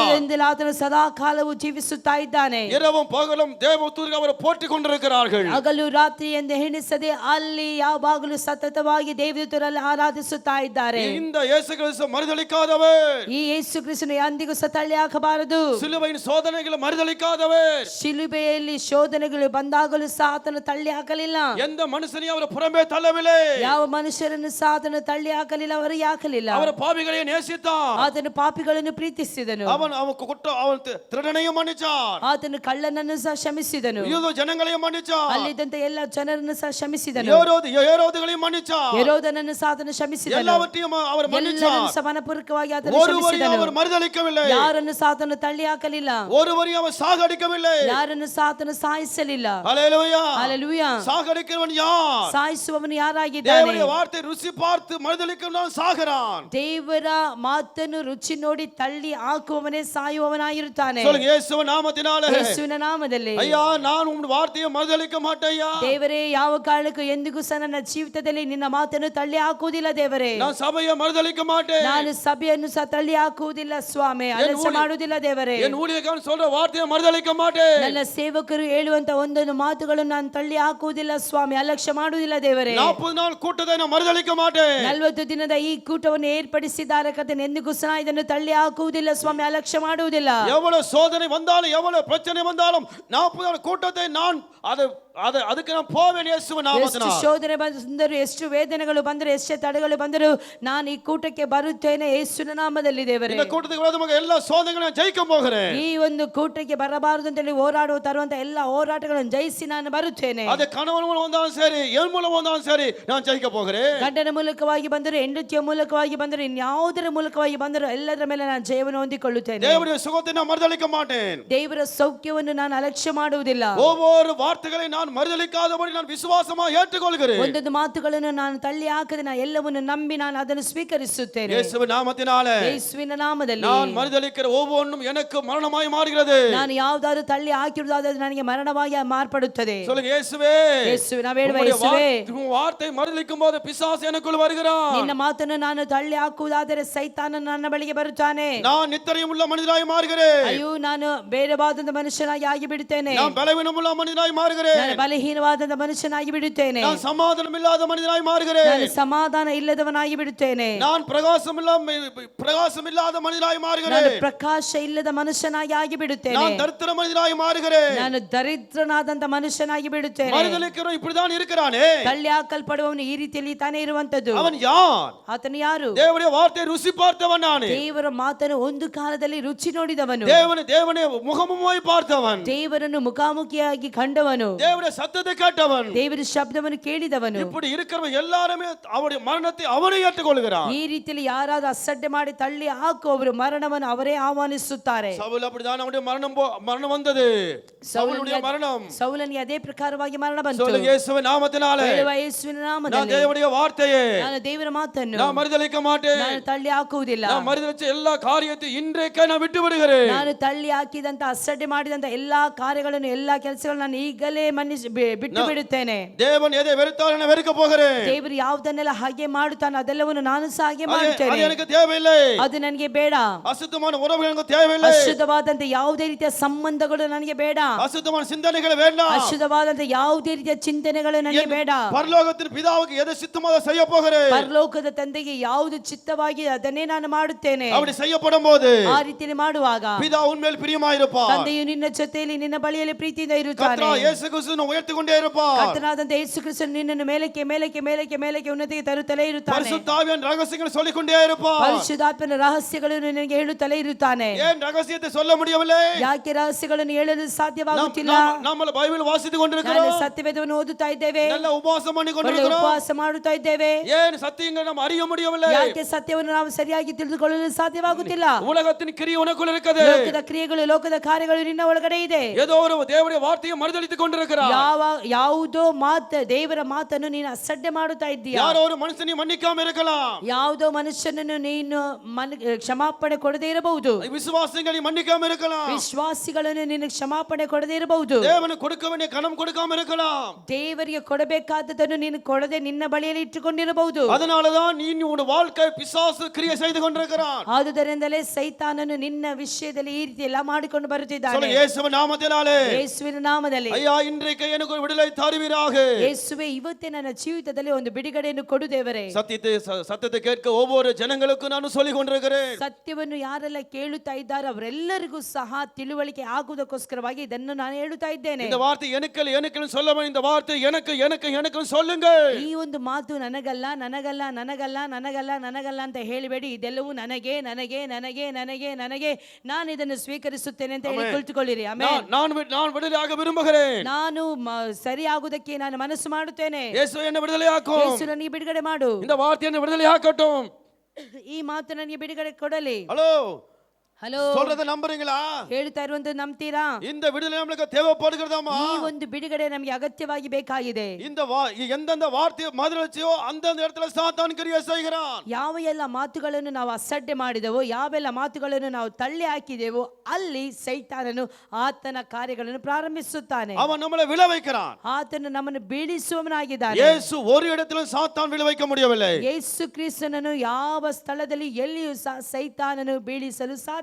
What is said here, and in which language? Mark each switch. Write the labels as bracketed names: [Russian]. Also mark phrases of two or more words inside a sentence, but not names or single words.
[Kannada] ಆದುದರಿಂದಲೇ ಆತನು ಸದಾ ಕಾಲವು ಜೀವಿಸುತ್ತಾ ಇದ್ದಾನೆ. [Tamil] இரவும் பகலும் தேவதூதர்கள் அவரை போற்றிக் கொண்டிருக்கிறார்கள். [Kannada] ಹಗಲು ರಾತ್ರಿ ಎಂದು ಎಣಿಸದೆ ಅಲ್ಲಿ ಯಾವಾಗಲೂ ಸತತವಾಗಿ ದೇವದೂತರಲ್ಲಿ ಆರಾಧಿಸುತ್ತಾ ಇದ್ದಾರೆ. [Tamil] இந்த இயேசு கிறிஸ்து மறுதலிக்காதவர். [Kannada] ಈ ಯೇಸು ಕ್ರಿಸ್ತನು ಎಂದಿಗೂ ತಳ್ಳಿ ಹಾಕಬಾರದು. [Tamil] சிலுவையின் சோதனைகளை மறுதலிக்காதவர். [Kannada] ಶಿಲುಬೆಯಲ್ಲಿ ಶೋಧನೆಗಳು ಬಂದಾಗಲೂ ಸಹ ಆತನು ತಳ್ಳಿ ಹಾಕಲಿಲ್ಲ. [Tamil] எந்த மனுஷனையும் அவர் புறம்பே தள்ளவில்லை. [Kannada] ಯಾವ ಮನುಷ್ಯರನ್ನು ಸಹ ಆತನು ತಳ್ಳಿ ಹಾಕಲಿಲ್ಲ, ಅವರಿಗೆ ಹಾಕಲಿಲ್ಲ. [Tamil] அவர் பாவிகளை நேசித்தார். [Kannada] ಆತನು ಪಾಪಿಗಳನ್ನು ಪ್ರೀತಿಸಿದನು. [Tamil] அவன் திருடனையும் மன்னிச்சார். [Kannada] ಆತನು ಕಳ್ಳನನ್ನು ಸಹ ಕ್ಷಮಿಸಿದನು. [Tamil] யூத ஜனங்களையும் மன்னிச்சார். [Kannada] ಅಲ್ಲಿದ್ದಂತ ಎಲ್ಲ ಜನರನ್ನು ಸಹ ಕ್ಷಮಿಸಿದನು. [Tamil] ஏரோதுகளையும் மன்னிச்சார். [Kannada] ಹೆರೋದನನ್ನು ಸಹ ಆತನು ಕ್ಷಮಿಸಿದನು. [Tamil] எல்லாவற்றையும் அவர் மன்னிச்சார். [Kannada] ಎಲ್ಲರನ್ನು ಸಹ ಮನಪೂರ್ವಕವಾಗಿ ಆತನು [Tamil] ஒருவரையும் [Kannada] ಕ್ಷಮಿಸಿದನು. [Tamil] அவர் மறுதலிக்கவில்லை. [Kannada] ಯಾರನ್ನು ಸಹ ಆತನು ತಳ್ಳಿ ಹಾಕಲಿಲ್ಲ. [Tamil] ஒருவரையும் அவர் சாகடிக்கவில்லை. [Kannada] ಯಾರನ್ನು ಸಹ ಆತನು ಸಾಯಿಸಲಿಲ್ಲ. [Tamil] ஹல்லேலூயா. [Kannada] ಹಲ್ಲೆಲೂಯಾ. [Tamil] சாகடிக்கிறவன் யார்? [Kannada] ಸಾಯಿಸುವವನು ಯಾರಾಗಿದ್ದಾನೆ? [Tamil] தேவனுடைய வார்த்தை ருசி பார்த்து மறுதலிக்கிறவன் சாகிறான். [Kannada] ದೇವರ ಮಾತನ್ನು ರುಚಿ ನೋಡಿ ತಳ್ಳಿ ಹಾಕುವವನೇ ಸಾಯುವವನಾಗಿರುತ್ತಾನೆ. [Tamil] சொல்லுங்க இயேசுவின் நாமத்தினாலே. [Kannada] ಯೇಸುವಿನ ನಾಮದಲ್ಲಿ. [Tamil] ஐயா, நான் உன் வார்த்தையை மறுதலிக்க மாட்டேயா. [Kannada] ದೇವರೇ, ಯಾವ ಕಾರಣಕ್ಕೂ ಎಂದಿಗೂ ಸಹ ನನ್ನ ಜೀವಿತದಲ್ಲಿ ನಿನ್ನ ಮಾತನ್ನು ತಳ್ಳಿ ಹಾಕುವುದಿಲ್ಲ ದೇವರೇ. [Tamil] நான் சபையை மறுதலிக்க மாட்டேன். [Kannada] ನಾನು ಸಭೆಯನ್ನು ಸಹ ತಳ್ಳಿ ಹಾಕುವುದಿಲ್ಲ ಸ್ವಾಮಿ, ಅಲಕ್ಷ್ಯ ಮಾಡುವುದಿಲ್ಲ ದೇವರೇ. [Tamil] என் ஊழியக்காரன் சொல்ற வார்த்தையை மறுதலிக்க மாட்டேன். [Kannada] ನನ್ನ ಸೇವಕರು ಹೇಳುವಂತ ಒಂದೊಂದು ಮಾತುಗಳನ್ನು ನಾನು ತಳ್ಳಿ ಹಾಕುವುದಿಲ್ಲ ಸ್ವಾಮಿ, ಅಲಕ್ಷ್ಯ ಮಾಡುವುದಿಲ್ಲ ದೇವರೇ. [Tamil] 40 நாள் கூட்டத்தை நான் மறுதலிக்க மாட்டேன். [Kannada] 40 ದಿನದ ಈ ಕೂಟವನ್ನು ಏರ್ಪಡಿಸಿದ್ದಾರೆ ಕರ್ತನೇ, ಎಂದಿಗೂ ಸಹ ಇದನ್ನು ತಳ್ಳಿ ಹಾಕುವುದಿಲ್ಲ ಸ್ವಾಮಿ, ಅಲಕ್ಷ್ಯ ಮಾಡುವುದಿಲ್ಲ. [Tamil] எவ்வளவு சோதனை வந்தாலும் எவ்வளவு பிரச்சனை வந்தாலும் 40 நாள் கூட்டத்தை நான் [Kannada] ಅದಕ್ಕೆ ನಾನು [Tamil] போவேன் இயேசுவின் நாமத்தினால. [Kannada] ಎಷ್ಟು ಶೋಧನೆ ಬಂದರು, ಎಷ್ಟು ವೇದನೆಗಳು ಬಂದರು, ಎಷ್ಟು ತಡೆಗಳು ಬಂದರು, ನಾನು ಈ ಕೂಟಕ್ಕೆ ಬರುತ್ತೇನೆ ಯೇಸುವಿನ ನಾಮದಲ್ಲಿ ದೇವರೇ. [Tamil] இந்த கூட்டத்துக்கு விரோதமாக எல்லா சோதனைகளையும் ஜெயிக்க போகிறேன். [Kannada] ಈ ಒಂದು ಕೂಟಕ್ಕೆ ಬರಬಾರದು ಅಂತ ಹೇಳಿ ಹೋರಾಡುವ ತರುವಂತ ಎಲ್ಲ ಹೋರಾಟಗಳನ್ನು ಜಯಿಸಿ ನಾನು ಬರುತ್ತೇನೆ. [Tamil] அது கணவன் மூலம் வந்தாலும் சரி, என் மூலம் வந்தாலும் சரி, நான் ஜெயிக்க போகிறேன். [Kannada] ಗಂಡನ ಮೂಲಕವಾಗಿ ಬಂದರು, ಹೆಂಡತಿಯ ಮೂಲಕವಾಗಿ ಬಂದರು, ಇನ್ಯಾವುದರ ಮೂಲಕವಾಗಿ ಬಂದರು, ಎಲ್ಲದರ ಮೇಲೆ ನಾನು ಜಯವನ್ನು ಹೊಂದಿಕೊಳ್ಳುತ್ತೇನೆ. [Tamil] தேவனுடைய சுகத்தை நான் மறுதலிக்க மாட்டேன். [Kannada] ದೇವರ ಸೌಖ್ಯವನ್ನು ನಾನು ಅಲಕ್ಷ್ಯ ಮಾಡುವುದಿಲ್ಲ. [Tamil] ஒவ்வொரு வார்த்தைகளை நான் நான் மறுதலிக்காதபடி நான் விசுவாசமாக ஏற்றுக்கொள்கிறேன். [Kannada] ಒಂದೊಂದು ಮಾತುಗಳನ್ನು ನಾನು ತಳ್ಳಿ ಹಾಕದೆ ನಾನು ಎಲ್ಲವನ್ನು ನಂಬಿ ನಾನು ಅದನ್ನು ಸ್ವೀಕರಿಸುತ್ತೇನೆ. [Tamil] இயேசுவின் நாமத்தினாலே [Kannada] ಯೇಸುವಿನ ನಾಮದಲ್ಲಿ [Tamil] நான் மறுதலிக்கிற ஒவ்வொன்றும் எனக்கு மரணமாய் மாறுகிறது. [Kannada] ನಾನು ಯಾವುದಾದ್ರೂ ತಳ್ಳಿ ಹಾಕಿರುವುದಾದ್ರೆ ನನಗೆ ಮರಣವಾಗಿ ಮಾರ್ಪಡುತ್ತದೆ. [Tamil] சொல்லுங்க இயேசுவே. [Kannada] ಯೇಸುವೆ, ನಾವು ಹೇಳುವ ಯೇಸುವೆ, [Tamil] உன் வார்த்தை மறுதலிக்கும் போது பிசாசு எனக்குள் வருகிறான். [Kannada] ನಿನ್ನ ಮಾತನ್ನು ನಾನು ತಳ್ಳಿ ಹಾಕುವುದಾದರೆ ಸೈತಾನ ನನ್ನ ಬಳಿಗೆ ಬರುತ್ತಾನೆ. [Tamil] நான் நித்திரையுமுள்ள மனிதனாய் மாறுகிறேன். [Kannada] ಅಯ್ಯೋ, ನಾನು ಬೇಡವಾದಂತ ಮನುಷ್ಯನಾಗಿ ಆಗಿ ಬಿಡುತ್ತೇನೆ. [Tamil] நான் பலவீனமுள்ள மனிதனாய் மாறுகிறேன். [Kannada] ನಾನು ಬಲಹೀನವಾದಂತ ಮನುಷ್ಯನಾಗಿ ಬಿಡುತ್ತೇನೆ. [Tamil] நான் சமாதானம் இல்லாத மனிதனாய் மாறுகிறேன். [Kannada] ನಾನು ಸಮಾಧಾನ ಇಲ್ಲದವನಾಗಿ ಬಿಡುತ್ತೇನೆ. [Tamil] நான் பிரகாசம் இல்லாத மனிதனாய் மாறுகிறேன். [Kannada] ನಾನು ಪ್ರಕಾಶ ಇಲ್ಲದ ಮನುಷ್ಯನಾಗಿ ಆಗಿ ಬಿಡುತ್ತೇನೆ. [Tamil] நான் தரித்திர மனிதனாய் மாறுகிறேன். [Kannada] ನಾನು ದರಿದ್ರನಾದಂತ ಮನುಷ್ಯನಾಗಿ ಬಿಡುತ್ತೇನೆ. [Tamil] மறுதலிக்கிறவன் இப்படிதான் இருக்கிறானே. [Kannada] ತಳ್ಳಿ ಹಾಕಲ್ಪಡುವವನು ಈ ರೀತಿಯಲ್ಲಿ ತಾನೇ ಇರುವಂತದ್ದು. [Tamil] அவன் யார்? [Kannada] ಆತನು ಯಾರು? [Tamil] தேவனுடைய வார்த்தை ருசி பார்த்தவன் நானே. [Kannada] ದೇವರ ಮಾತನ್ನು ಒಂದು ಕಾಲದಲ್ಲಿ ರುಚಿ ನೋಡಿದವನು. [Tamil] தேவனை முகமுமாய் பார்த்தவன். [Kannada] ದೇವರನ್ನು ಮುಖಾಮುಖಿಯಾಗಿ ಕಂಡವನು. [Tamil] தேவனுடைய சத்தத்தை கேட்டவன். [Kannada] ದೇವರ ಶಬ್ದವನ್ನು ಕೇಳಿದವನು. [Tamil] இப்படி இருக்கிறவன் எல்லாருமே அவருடைய மரணத்தை அவனே ஏற்றுக்கொள்கிறான். [Kannada] ಈ ರೀತಿಯಲ್ಲಿ ಯಾರಾದ್ರೂ ಅಸಡ್ಡೆ ಮಾಡಿ ತಳ್ಳಿ ಹಾಕುವವರು ಮರಣವನ್ನು ಅವರೇ ಆಹ್ವಾನಿಸುತ್ತಾರೆ. [Tamil] சவுல் அப்படிதான் அவனுடைய மரணம் வந்தது. சவுலுடைய மரணம். [Kannada] ಸೌಲನಿಗೆ ಅದೇ ಪ್ರಕಾರವಾಗಿ ಮರಣ ಬಂತು. [Tamil] சொல்லுங்க இயேசுவின் நாமத்தினாலே [Kannada] ಹೇಳುವ ಯೇಸುವಿನ [Tamil] நான் [Kannada] ನಾಮದಲ್ಲಿ [Tamil] தேவனுடைய வார்த்தையை [Kannada] ನಾನು ದೇವರ ಮಾತನ್ನು [Tamil] நான் மறுதலிக்க மாட்டேன். [Kannada] ನಾನು ತಳ್ಳಿ ಹಾಕುವುದಿಲ್ಲ. [Tamil] நான் மறுதலிச்ச எல்லா காரியத்தை இன்றைக்கே நான் விட்டு விடுகிறேன். [Kannada] ನಾನು ತಳ್ಳಿ ಹಾಕಿದಂತ ಅಸಡ್ಡೆ ಮಾಡಿದಂತ ಎಲ್ಲಾ ಕಾರ್ಯಗಳನ್ನು ಎಲ್ಲಾ ಕೆಲಸಗಳನ್ನು ನಾನು ಈಗಲೇ ಬಿಟ್ಟು ಬಿಡುತ್ತೇನೆ. [Tamil] தேவன் எதை வெறுத்தார் நான் வெறுக்க போகிறேன். [Kannada] ದೇವರು ಯಾವುದನ್ನೆಲ್ಲ ಹಾಗೆ ಮಾಡುತ್ತಾನೆ ಅದೆಲ್ಲವನ್ನು ನಾನು ಸಹ ಹಾಗೆ [Tamil] அது [Kannada] ಮಾಡುತ್ತೇನೆ. [Tamil] எனக்கு தேவையில்லை. [Kannada] ಅದು ನನಗೆ ಬೇಡ. [Tamil] அசுத்தமான உறவுகள் எனக்கு தேவையில்லை. [Kannada] ಅಶುದ್ಧವಾದಂತ ಯಾವುದೇ ರೀತಿಯ ಸಂಬಂಧಗಳು ನನಗೆ ಬೇಡ. [Tamil] அசுத்தமான சிந்தனைகள் வேண்டாம். [Kannada] ಅಶುದ್ಧವಾದಂತ ಯಾವುದೇ ರೀತಿಯ ಚಿಂತನೆಗಳು ನನಗೆ ಬೇಡ. [Tamil] பரலோகத்தின் பிதாவுக்கு எதை சித்தமாக செய்ய போகிறேன். [Kannada] ಪರಲೋಕದ ತಂದೆಗೆ ಯಾವುದು ಚಿತ್ತವಾಗಿ ಅದನ್ನೇ ನಾನು ಮಾಡುತ್ತೇನೆ. [Tamil] அப்படி செய்யப்படும் போது [Kannada] ಆ ರೀತಿಯಲ್ಲಿ ಮಾಡುವಾಗ [Tamil] பிதா உன்மேல் பிரியமாயிருப்பார். [Kannada] ತಂದೆಯು ನಿನ್ನ ಜೊತೆಯಲ್ಲಿ ನಿನ್ನ ಬಳಿಯಲ್ಲಿ ಪ್ರೀತಿಯಿಂದ ಇರುತ್ತಾನೆ. [Tamil] கர்த்தர் இயேசு கிறிஸ்துவை உயர்த்திக்கொண்டே இருப்பார். [Kannada] ಕರ್ತನಾದಂತ ಯೇಸು ಕ್ರಿಸ್ತನು ನಿನ್ನನ್ನು ಮೇಲಕ್ಕೆ ಮೇಲಕ್ಕೆ ಮೇಲಕ್ಕೆ ಮೇಲಕ್ಕೆ ಉನ್ನತಿಗೆ ತರುತ್ತಲೇ ಇರುತ್ತಾನೆ. [Tamil] பரிசுத்த ஆவியின் ரகசியங்களை சொல்லிக்கொண்டே இருப்பார். [Kannada] ಪರಿಶುದ್ಧಾತ್ಮನ ರಹಸ್ಯಗಳನ್ನು ನಿನಗೆ ಹೇಳುತ್ತಲೇ ಇರುತ್ತಾನೆ. [Tamil] ஏன் ரகசியத்தை சொல்ல முடியவில்லை? [Kannada] ಯಾಕೆ ರಹಸ್ಯಗಳನ್ನು ಹೇಳಲು ಸಾಧ್ಯವಾಗುತ್ತಿಲ್ಲ? [Tamil] நம்ம பைபிள் வாசித்துக் [Kannada] ನಾನು [Tamil] கொண்டிருக்கிறோம். [Kannada] ಸತ್ಯವೇದವನ್ನು ಓದುತ್ತಾ ಇದ್ದೇವೆ. [Tamil] நல்ல உபவாசம் பண்ணி [Kannada] ಒಳ್ಳೆ [Tamil] கொண்டிருக்கிறோம். [Kannada] ಉಪವಾಸ ಮಾಡುತ್ತಾ ಇದ್ದೇವೆ. [Tamil] ஏன் சத்தியங்களை நாம் அறிய முடியவில்லை? [Kannada] ಯಾಕೆ ಸತ್ಯವನ್ನು ನಾವು ಸರಿಯಾಗಿ ತಿಳಿದುಕೊಳ್ಳಲು ಸಾಧ್ಯವಾಗುತ್ತಿಲ್ಲ? [Tamil] உலகத்தின் கிரியை உனக்குள்ள இருக்குது. [Kannada] ಲೋಕದ ಕ್ರಿಯೆಗಳು ಲೋಕದ ಕಾರ್ಯಗಳು ನಿನ್ನ ಒಳಗಡೆ ಇದೆ. [Tamil] ஏதோ ஒரு தேவனுடைய வார்த்தையை மறுதலித்துக் கொண்டிருக்கிறார். [Kannada] ಯಾವುದೋ ದೇವರ ಮಾತನ್ನು ನೀನು ಅಸಡ್ಡೆ ಮಾಡುತ್ತಾ ಇದ್ದೀಯಾ? [Tamil] யாரோ ஒரு மனுஷனை மன்னிக்காம இருக்கலாம். [Kannada] ಯಾವುದೋ ಮನುಷ್ಯನನ್ನು ನೀನು ಕ್ಷಮಾಪಣೆ ಕೊಡದೇ ಇರಬಹುದು. [Tamil] விசுவாசிகளை மன்னிக்காம இருக்கலாம். [Kannada] ವಿಶ್ವಾಸಿಗಳನ್ನು ನೀನು ಕ್ಷಮಾಪಣೆ ಕೊಡದೇ ಇರಬಹುದು. [Tamil] தேவனுக்கு கொடுக்க வேண்டிய கனம் கொடுக்காம இருக்கலாம். [Kannada] ದೇವರಿಗೆ ಕೊಡಬೇಕಾದದನ್ನು ನೀನು ಕೊಡದೆ ನಿನ್ನ ಬಳಿಯಲ್ಲಿ ಇಟ್ಟುಕೊಂಡಿರಬಹುದು. [Tamil] அதனாலதான் நீ உன் வாழ்க்கை பிசாசு கிரியை செய்து கொண்டிருக்கிறான். [Kannada] ಆದುದರಿಂದಲೇ ಸೈತಾನನು ನಿನ್ನ ವಿಷಯದಲ್ಲಿ ಈ ರೀತಿ ಎಲ್ಲ ಮಾಡಿಕೊಂಡು ಬರುತ್ತಿದ್ದಾನೆ. [Tamil] சொல்லுங்க இயேசுவின் நாமத்தினாலே. [Kannada] ಯೇಸುವಿನ ನಾಮದಲ್ಲಿ [Tamil] ஐயா இன்றைக்கு எனக்கு ஒரு விடுதலை தருவீராக. [Kannada] ಯೇಸುವೆ, ಇವತ್ತೇ ನನ್ನ ಜೀವಿತದಲ್ಲಿ ಒಂದು ಬಿಡುಗಡೆಯನ್ನು ಕೊಡು ದೇವರೇ. [Tamil] சத்தியத்தை கேட்க ஒவ்வொரு ஜனங்களுக்கும் ನಾನು சொல்லிக் கொண்டிருக்கிறேன். [Kannada] ಸತ್ಯವನ್ನು ಯಾರೆಲ್ಲ ಕೇಳುತ್ತಾ ಇದ್ದಾರೋ ಅವರೆಲ್ಲರಿಗೂ ಸಹ ತಿಳುವಳಿಕೆ ಆಗುವುದಕ್ಕೋಸ್ಕರವಾಗಿ ಇದನ್ನು ನಾನು ಹೇಳುತ್ತಾ ಇದ್ದೇನೆ. [Tamil] இந்த வார்த்தை எனக்கு சொல்ல இந்த வார்த்தை எனக்கு சொல்லுங்க. [Kannada] ಈ ಒಂದು ಮಾತು ನನಗಲ್ಲ ನನಗಲ್ಲ ನನಗಲ್ಲ ನನಗಲ್ಲ ನನಗಲ್ಲ ಅಂತ ಹೇಳಿಬೇಡಿ. ಇದೆಲ್ಲವೂ ನನಗೆ ನನಗೆ ನನಗೆ ನನಗೆ ನನಗೆ ನಾನು ಇದನ್ನು ಸ್ವೀಕರಿಸುತ್ತೇನೆ ಅಂತ ಹೇಳಿ ಕುಳಿತುಕೊಳ್ಳಿರಿ. ಆಮೆನ್. [Tamil] நான் விடுதலையாக விரும்புகிறேன். [Kannada] ನಾನು ಸರಿಯಾಗುವುದಕ್ಕೆ ನಾನು ಮನಸ್ಸು ಮಾಡುತ್ತೇನೆ. [Tamil] ಯೇಸು என்னை விடுதலையாக்கும். [Kannada] ಯೇಸು ನನಗೆ ಬಿಡುಗಡೆ ಮಾಡು. [Tamil] இந்த வார்த்தையை விடுதலையாக்கட்டும். [Kannada] ಈ ಮಾತು ನನಗೆ ಬಿಡುಗಡೆ ಕೊಡಲಿ. [Tamil] ஹலோ [Kannada] ಹಲೋ, [Tamil] சொல்றத நம்புறீங்களா? [Kannada] ಹೇಳ್ತಾ ಇರುವಂತ ನಂಬ್ತೀರಾ? [Tamil] இந்த விடுதலை நமக்கு தேவைப்படுகிறதாமா? [Kannada] ಈ ಒಂದು ಬಿಡುಗಡೆ ನಮಗೆ ಅಗತ್ಯವಾಗಿ ಬೇಕಾಗಿದೆ. [Tamil] இந்த எந்தெந்த வார்த்தையை மறுதலிச்சோ அந்தந்த இடத்துல சாத்தான் கிரியை செய்கிறான். [Kannada] ಯಾವ ಎಲ್ಲ ಮಾತುಗಳನ್ನು ನಾವು ಅಸಡ್ಡೆ ಮಾಡಿದೆವೋ, ಯಾವೆಲ್ಲ ಮಾತುಗಳನ್ನು ನಾವು ತಳ್ಳಿ ಹಾಕಿದೆವೋ ಅಲ್ಲಿ ಸೈತಾನನು ಆತನ ಕಾರ್ಯಗಳನ್ನು ಪ್ರಾರಂಭಿಸುತ್ತಾನೆ. [Tamil] அவன் நம்மளை விழ வைக்கிறான். [Kannada] ಆತನು ನಮ್ಮನ್ನು ಬೀಳಿಸುವವನಾಗಿದ್ದಾನೆ. [Tamil] ಯೇಸು ஒரு இடத்திலும் சாத்தான் விழ வைக்க முடியவில்லை. [Kannada] ಯೇಸು ಕ್ರಿಸ್ತನನ್ನು ಯಾವ ಸ್ಥಳದಲ್ಲಿ ಎಲ್ಲಿಯೂ ಸೈತಾನನು ಬೀಳಿಸಲು ಸಾಧ್ಯವಾಗಲಿಲ್ಲ.